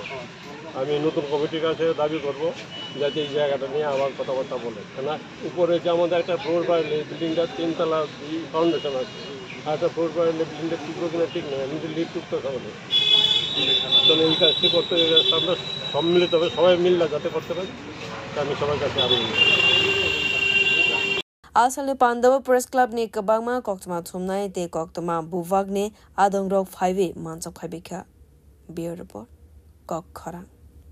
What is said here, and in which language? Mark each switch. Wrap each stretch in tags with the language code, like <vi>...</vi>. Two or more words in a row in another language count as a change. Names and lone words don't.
<bn>আমি নতুন কমিটির কাছে দাবি করব যাতে এই জায়গাটা নিয়ে আবার কথাবার্তা বলে, কেন উপরে যে আমাদের একটা ফ্লোর বাড়লে বিল্ডিংটা 3 তলা ফাউন্ডেশন আছে, আর একটা ফ্লোর বাড়লে বিল্ডিংটা টিকবো কিনা ঠিক নেই, আমি তো লিফট উঠতে হবে। তাহলে এই কাজটি করতে আমরা সম্মিলিতভাবে সবাই মিললে যাতে করতে পারি, তা আমি সবার কাছে আবেদন করি।</bn> <trp>Asalne Pandawa Press Club ni Kabangma Koktuma Thumnai Te Koktuma Buvag ni Adongrok 5 Mansak 5 Bureau Report Kok Khorang</trp>